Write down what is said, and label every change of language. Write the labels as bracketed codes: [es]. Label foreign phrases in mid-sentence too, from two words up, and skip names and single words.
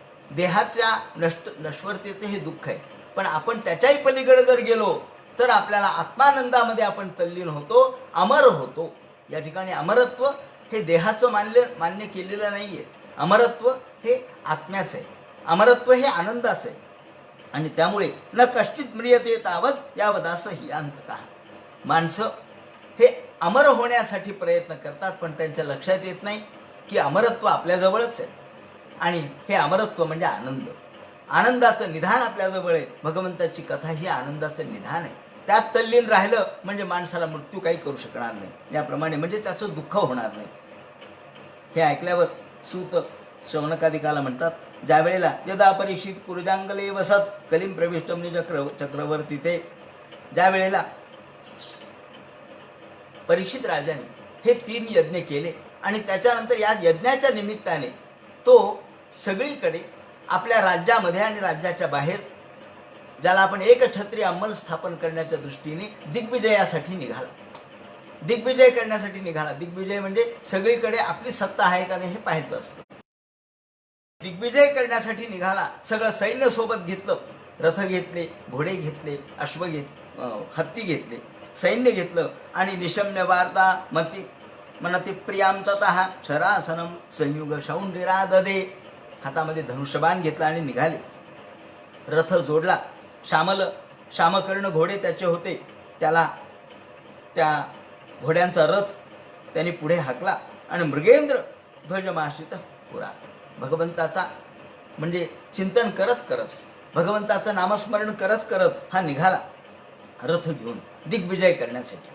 [mr] देहाच्या नश्वरतेचे हे दुःख आहे, पण आपण त्याच्याही पलीकडे जर गेलो तर आपल्याला आत्मानंदामध्ये आपण तल्लीन होतो, अमर होतो. या ठिकाणी अमरत्व हे देहाचं मान्य केलेलं नाही आहे. अमरत्व हे आत्म्याचं आहे, अमरत्व हे आनंदाचं आहे. आणि त्यामुळे [sa] न कष्टित म्रियते तावत यावदास ही अंततः. [mr] माणसं हे अमर होण्यासाठी प्रयत्न करतात, पण त्यांच्या लक्षात येत नाही की अमरत्व आपल्याजवळच आहे आणि हे अमरत्व म्हणजे आनंद, आनंदाचं निधान आपल्याजवळ आहे. भगवंताची कथा ही आनंदाचं निधान आहे. त्यात तल्लीन राहिलं म्हणजे माणसाला मृत्यू काही करू शकणार नाही. याप्रमाणे म्हणजे त्याचं दुःख होणार नाही. हे ऐकल्यावर सूत शौनकादिकाला म्हणतात, ज्या वेळेला [sa] यदा परीक्षित कुरुजांगले वसत कलीम प्रविष्टमनी चक्रवर्ती ते, [mr] ज्या वेळेला परीक्षित राजाने हे 3 यज्ञ केले आणि त्याच्यानंतर या यज्ञाच्या निमित्ताने तो सगळीकडे आपल्या राज्यामध्ये आणि राज्याच्या बाहेर ज्याला आपण एकछत्री अंमल स्थापन करण्याच्या दृष्टीने दिग्विजयासाठी निघाला. दिग्विजय करण्यासाठी निघाला. दिग्विजय म्हणजे सगळीकडे आपली सत्ता आहे का नाही हे पाहायचं असतं. दिग्विजय करण्यासाठी निघाला. सगळं सैन्य सोबत घेतलं. रथ घेतले, घोडे घेतले, हत्ती घेतले, सैन्य घेतलं आणि [sa] निशम्य वार्ता मनती प्रियाम ततः शरासनम संयुग शौंडिरा ददे. [mr] हातामध्ये धनुष्यबाण घेतला आणि निघाले. रथ जोडला. शामकर्ण घोडे त्याचे होते. त्याला त्या घोड्यांचा रथ त्यांनी पुढे हाकला आणि [sa] मृगेंद्र ध्वजमाश्रित पुरा. [mr] भगवंताचा म्हणजे चिंतन करत करत, भगवंताचं नामस्मरण करत करत हा निघाला रथ घेऊन दिग्विजय करण्यासाठी.